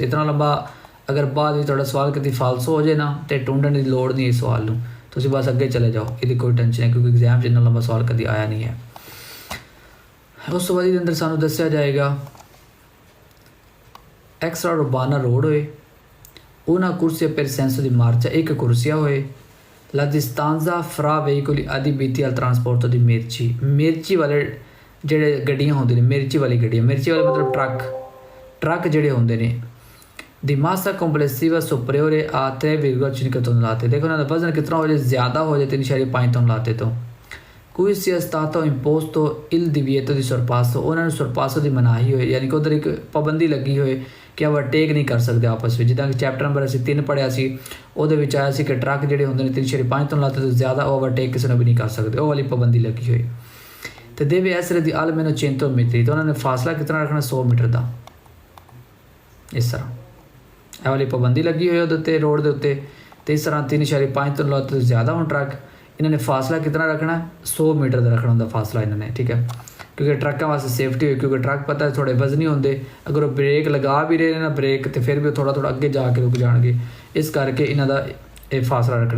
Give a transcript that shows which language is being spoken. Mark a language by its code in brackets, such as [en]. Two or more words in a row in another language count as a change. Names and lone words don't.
[pa] ਇਤਨਾ ਲੰਬਾ ਅਗਰ ਬਾਅਦ ਵਿੱਚ ਤੁਹਾਡਾ ਸਵਾਲ ਕਦੀ ਫਾਲਸੋ ਹੋ ਜਾਏ ਨਾ, ਤੇ ਢੂੰਢਣ ਦੀ ਲੋੜ ਨਹੀਂ ਇਸ ਸਵਾਲ ਨੂੰ, ਤੁਸੀਂ ਬਸ ਅੱਗੇ ਚਲੇ ਜਾਓ, ਇਹਦੀ ਕੋਈ ਟੈਨਸ਼ਨ ਨਹੀਂ, ਕਿਉਂਕਿ ਐਗਜ਼ਾਮ 'ਚ ਇੰਨਾ ਲੰਬਾ ਸਵਾਲ ਕਦੀ ਆਇਆ ਨਹੀਂ ਹੈ। ਉਸ ਤੋਂ ਬਾਅਦ ਇਹਦੇ ਅੰਦਰ ਸਾਨੂੰ ਦੱਸਿਆ ਜਾਏਗਾ ਐਕਸਟਰਾ ਉਰਬਾਨਾ ਰੋਡ ਹੋਏ, [it] una corsia per senso di marcia, [pa] ਇੱਕ ਕੁਰਸੀਆ ਹੋਏ, [it] la distanza fra veicoli adibiti al trasporto di merci, [pa] ਮਿਰਚੀ ਵਾਲੇ ਜਿਹੜੇ ਗੱਡੀਆਂ ਹੁੰਦੇ ਨੇ, ਮਿਰਚੀ ਵਾਲੀ ਗੱਡੀਆਂ, ਮਿਰਚੀ ਵਾਲੇ ਮਤਲਬ ਟਰੱਕ ਜਿਹੜੇ ਹੁੰਦੇ ਨੇ, ਦੀ [it] massa complessiva superiore a 3,5 tonnellate, [pa] ਦੇਖੋ ਉਹਨਾਂ ਦਾ ਵਜ਼ਨ ਕਿਤਨਾ ਹੋ ਜਾਏ, ਜ਼ਿਆਦਾ ਹੋ ਜਾਏ 3.5 tonnellate ਤੋਂ। [it] cui sia stato imposto il divieto di sorpasso, [pa] ਉਹਨਾਂ ਨੂੰ sorpasso ਦੀ ਮਨਾਹੀ ਹੋਏ, ਯਾਨੀ ਕਿ ਉੱਧਰ ਇੱਕ ਪਾਬੰਦੀ ਲੱਗੀ ਹੋਏ ਕਿ ਓਵਰਟੇਕ ਨਹੀਂ ਕਰ ਸਕਦੇ ਆਪਸ ਵਿੱਚ। ਜਿੱਦਾਂ ਕਿ ਚੈਪਟਰ ਨੰਬਰ ਅਸੀਂ 3 ਪੜ੍ਹਿਆ ਸੀ, ਉਹਦੇ ਵਿੱਚ ਆਇਆ ਸੀ ਕਿ ਟਰੱਕ ਜਿਹੜੇ ਹੁੰਦੇ ਨੇ 3.5 tonnellate ਤੋਂ ਜ਼ਿਆਦਾ ਓਵਰਟੇਕ ਕਿਸੇ ਨੂੰ ਵੀ ਨਹੀਂ ਕਰ ਸਕਦੇ, ਉਹ ਵਾਲੀ ਪਾਬੰਦੀ ਲੱਗੀ ਹੋਈ। [it] ਤੇ deve essere di almeno 100 metri, [pa] ਤਾਂ ਉਹਨਾਂ ਨੇ ਫਾਸਲਾ ਕਿਤਨਾ ਰੱਖਣਾ, 100 ਮੀਟਰ ਦਾ। ਇਸ ਤਰ੍ਹਾਂ ਇਹ ਵਾਲੀ ਪਾਬੰਦੀ ਲੱਗੀ ਹੋਈ ਉਹਦੇ ਉੱਤੇ, ਰੋਡ ਦੇ ਉੱਤੇ। ਤੇ ਇਸ ਤਰ੍ਹਾਂ 3.5 tonnellate ਤੋਂ ਜ਼ਿਆਦਾ ਹੁਣ ਟਰੱਕ, ਇਹਨਾਂ ਨੇ ਫਾਸਲਾ ਕਿਤਨਾ ਰੱਖਣਾ, 100 ਮੀਟਰ ਦਾ ਰੱਖਣਾ ਹੁੰਦਾ ਫਾਸਲਾ ਇਹਨਾਂ ਨੇ, ਠੀਕ ਹੈ, ਕਿਉਂਕਿ ਟਰੱਕਾਂ ਵਾਸਤੇ ਸੇਫਟੀ ਹੋਈ, ਕਿਉਂਕਿ ਟਰੱਕ ਪਤਾ ਥੋੜ੍ਹੇ ਵਜ਼ਨੀ ਹੁੰਦੇ, ਅਗਰ ਉਹ ਬ੍ਰੇਕ ਲਗਾ ਵੀ ਰਹੇ ਨੇ ਨਾ ਬ੍ਰੇਕ, ਤੇ ਫਿਰ ਵੀ ਉਹ ਥੋੜ੍ਹਾ ਅੱਗੇ ਜਾ ਕੇ ਰੁਕ ਜਾਣਗੇ, ਇਸ ਕਰਕੇ ਇਹਨਾਂ ਦਾ ਇਹ ਫਾਸਲਾ ਰੱਖਣਾ।